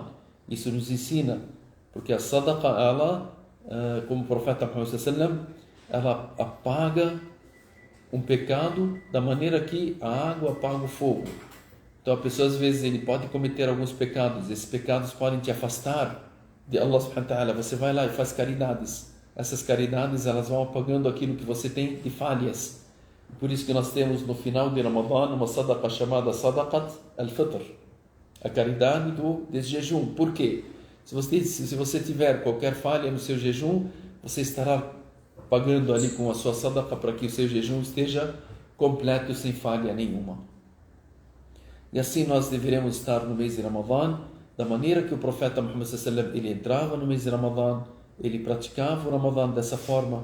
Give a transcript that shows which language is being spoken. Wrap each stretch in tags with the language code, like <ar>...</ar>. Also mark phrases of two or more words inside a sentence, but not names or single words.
<pt>Isso nos ensina, porque a sadaqa, ela, como o profeta Muhammad sallallahu ela apaga um pecado da maneira que a água apaga o fogo. Então a pessoa às vezes ele pode cometer alguns pecados, esses pecados podem te afastar de</pt> <ar>الله سبحانه وتعالى.</ar> <pt>Você vai lá e faz caridades, essas caridades elas vão apagando aquilo que você tem de falhas. Por isso que nós temos no final de Ramadã uma sadaqa chamada</pt> <ar>صدقة الفطر,</ar> <pt>a caridade desse jejum. Por quê? Se você tiver qualquer falha no seu jejum, você estará pagando ali com a sua sadaqa para que o seu jejum esteja completo, sem falha nenhuma. E assim nós deveremos estar no mês de Ramadã, da maneira que o profeta Muhammad sallallahu ele entrava no mês de Ramadã, ele praticava o Ramadã dessa forma.</pt>